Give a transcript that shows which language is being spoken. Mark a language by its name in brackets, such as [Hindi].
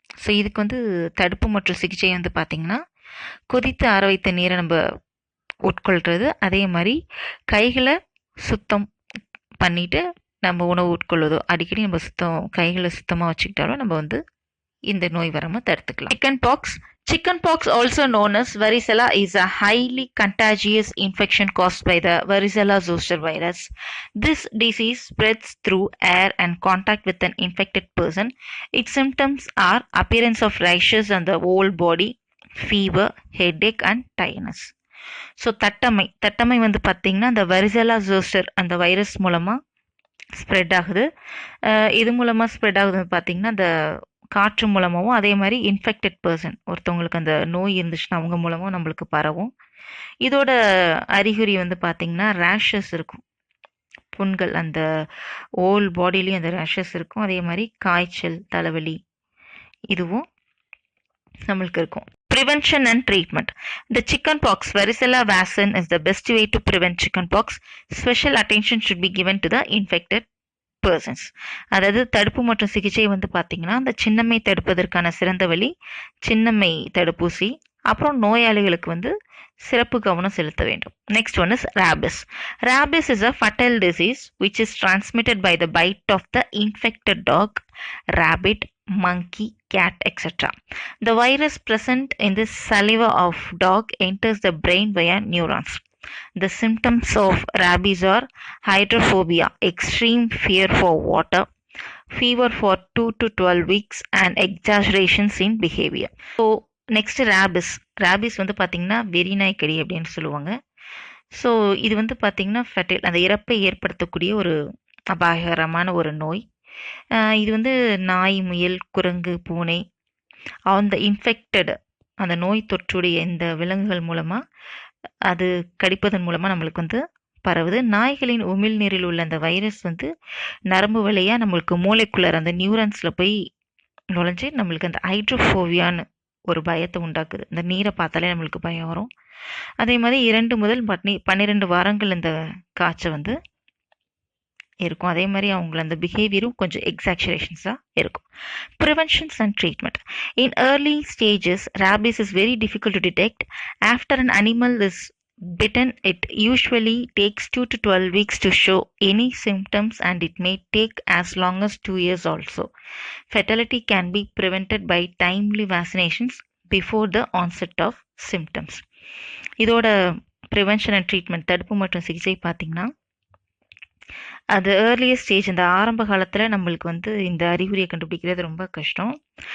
[Tamil] So இதுக்கு வந்து தடுப்பு மற்றும் சிகிச்சை வந்து பார்த்திங்கன்னா கொதித்து ஆற வைத்த நீரை நம்ம உட்கொள்கிறது, அதே மாதிரி கைகளை சுத்தம் பண்ணிட்டு நம்ம உணவு உட்கொள்வதோ அடிக்கடி நம்ம கைகளை சுத்தமாக வச்சுக்கிட்டாலும் நம்ம வந்து இந்த நோய் வராமல் தடுத்துக்கலாம். [English] Chicken pox also known as varicella is a highly contagious infection caused by the varicella zoster virus. This disease spreads through air and contact with an infected person. Its symptoms are appearance of rashes on the whole body, fever, headache and tiredness. [Tamil] So தட்டமை வந்து பார்த்திங்கன்னா அந்த வரிசெல்லா zoster அந்த virus மூலமாக spread ஆகுது. இது மூலமாக spread ஆகுதுன்னு பார்த்திங்கன்னா அந்த காற்று மூலமாகவும், அதே மாதிரி இன்ஃபெக்டட் பர்சன் ஒருத்தவங்களுக்கு அந்த நோய் இருந்துச்சுன்னா அவங்க மூலமாக நம்மளுக்கு பரவும். இதோட அறிகுறி வந்து பார்த்திங்கன்னா ரேஷஸ் இருக்கும், புண்கள், அந்த ஹோல் பாடியிலையும் அந்த ரேஷஸ் இருக்கும். அதே மாதிரி காய்ச்சல், தலைவலி இதுவும் நம்மளுக்கு இருக்கும். [English] Prevention and treatment. The chickenpox varicella vaccine is the best way to prevent chickenpox. Special attention should be given to the infected persons. [Tamil] அதாவது தடுப்பு மற்றும் சிகிச்சை வந்து பார்த்தீங்கன்னா அந்த சின்னம்மை தடுப்பதற்கான சிறந்த வழி சின்னம்மை தடுப்பூசி, அப்புறம் நோயாளிகளுக்கு வந்து சிறப்பு கவனம் செலுத்த வேண்டும். [English] Next one is rabies. Rabies is a fatal disease which is transmitted by the bite of the infected dog, rabbit, monkey, cat, etc. The virus present in the saliva of dog enters the brain via neurons. The symptoms of rabies are hydrophobia, extreme fear for water, fever for 2 to 12 weeks and exaggerations in behavior. [Tamil] So next rabies வந்து பார்த்திங்கன்னா வெறிநாய்க்கடி அப்படின்னு சொல்லுவாங்க. So இது வந்து பார்த்திங்கன்னா ஃபெட்டில் அந்த இறப்பை ஏற்படுத்தக்கூடிய ஒரு அபாயகரமான ஒரு நோய். இது வந்து நாய், முயல், குரங்கு, பூனை அந்த இன்ஃபெக்டட் அந்த நோய் தொற்றுடைய இந்த விலங்குகள் மூலமாக அது கடிப்பதன் மூலமாக நம்மளுக்கு வந்து பரவுது. நாய்களின் உமிழ்நீரில் உள்ள அந்த வைரஸ் வந்து நரம்பு வழியாக நம்மளுக்கு மூளைக்குள்ளே அந்த நியூரன்ஸில் போய் நுழைஞ்சு நம்மளுக்கு அந்த ஹைட்ரோஃபோபியான்னு ஒரு பயத்தை உண்டாக்குது. இந்த நீரை பார்த்தாலே நம்மளுக்கு பயம் வரும். அதே மாதிரி 2 முதல் 12 வாரங்கள் இந்த காய்ச்சல் வந்து இருக்கும். அதே மாதிரி அவங்கள அந்த பிஹேவியரும் கொஞ்சம் எக்ஸாக்சுரேஷன்ஸாக இருக்கும். [English] Preventions and treatment. In early stages rabies is very difficult to detect. After an animal is bitten, it usually takes 2 to 12 weeks to show any symptoms and it may take as long as 2 years also. Fatality can be prevented by timely vaccinations before the onset of symptoms. [Tamil] இதோட prevention and treatment தடுப்பு மற்றும் சிகிச்சை பார்த்திங்கன்னா அது earliest stage இந்த ஆரம்ப காலத்தில் நம்மளுக்கு வந்து இந்த அறிகுறியை கண்டுபிடிக்கிறது ரொம்ப கஷ்டம்.